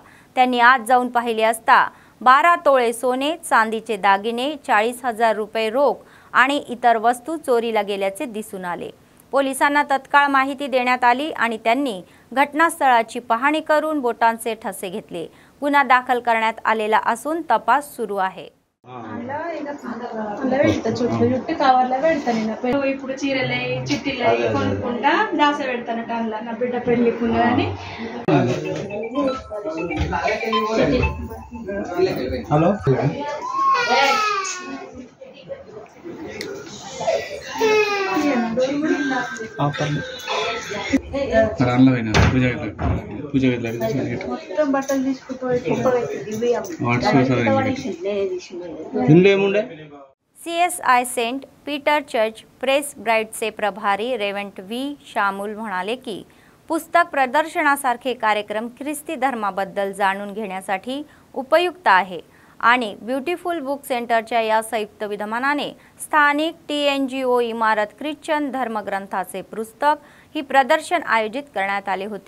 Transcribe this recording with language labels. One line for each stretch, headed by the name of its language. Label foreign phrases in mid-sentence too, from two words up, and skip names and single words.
Marathi: त्यांनी आत जाऊन पाहिले असता 12 तोळे सोने, चांदीचे दागिने, 40,000 रुपये रोख आणि इतर वस्तू चोरीला गेल्याचे दिसून आले। पोलिसांना तत्काळ माहिती देण्यात आली आणि त्यांनी घटनास्थळाची पाहणी करून बोटांचे ठसे घेतले। गुन्हा दाखल करण्यात आलेला असून तपास सुरू आहे।
Telugu: ఇప్పుడు చీరలే చిట్టిలే కొనుక్కుంటా దాస పెడతానట అలా నా బిడ్డ పెళ్ళికున్నదని హలో మొత్తం బట్టలు తీసుకుపోయి
Marathi: CSI सेंट पीटर चर्च प्रेस ब्राइडचे प्रभारी रेव्हरंड व्ही शामुल म्हणाले की पुस्तक प्रदर्शनासारखे कार्यक्रम ख्रिस्ती धर्माबद्दल जाणून घेण्यासाठी उपयुक्त आहे आणि ब्युटिफुल बुक सेंटरच्या या संयुक्त विद्यमानाने स्थानिक TNGO इमारत ख्रिश्चन धर्मग्रंथाचे पुस्तक ही प्रदर्शन आयोजित करण्यात आले होते।